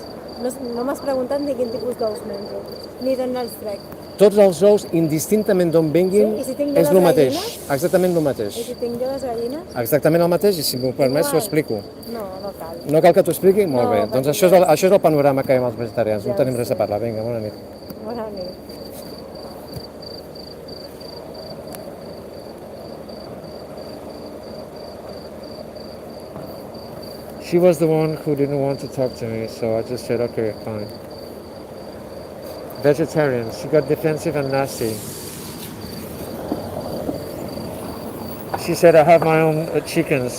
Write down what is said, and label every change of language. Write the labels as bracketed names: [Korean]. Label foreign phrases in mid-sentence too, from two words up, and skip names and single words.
[Catalan] No m'has preguntat ni quin tipus d'ous menjo, ni d'on els trec. Tots els ous, indistintament d'on vinguin, Sí? I si tinc jo és les el mateix, gallines? exactament el mateix. I si tinc jo les gallines? Exactament el mateix, i si m'ho permets, t'ho explico. No cal. No cal que t'ho expliqui? Molt No, bé. perquè Doncs això és el panorama que hi ha amb els vegetarians. No Ja tenim ho res a sé. parlar. Vinga, bona nit. Bona nit. [English] She was the one who didn't want to talk to me, so I just said, okay, fine. Vegetarian. She got defensive and nasty. She said, I have my own chickens.